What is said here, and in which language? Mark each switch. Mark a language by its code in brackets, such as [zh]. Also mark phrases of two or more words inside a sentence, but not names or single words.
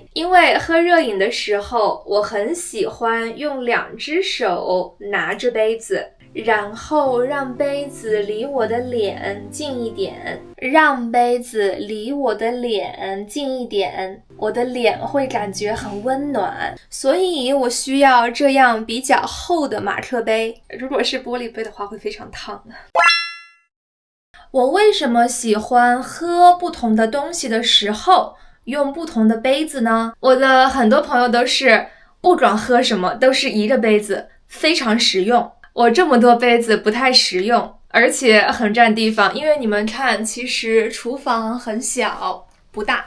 [zh] 因為喝熱飲的時候，我很喜歡用2隻手拿着杯子， 然後讓杯子離我的臉近一點，讓杯子離我的臉近一點，我的臉會感覺很溫暖，所以我需要這樣比較厚的馬克杯。如果是玻璃杯的話，會非常燙。我為什麼喜歡喝不同的東西的時候用不同的杯子呢？我的很多朋友都是不管喝什麼都是一個杯子，非常實用。我這麼多杯子不太實用，而且很佔地方，因為你們看，其實廚房很小，不大。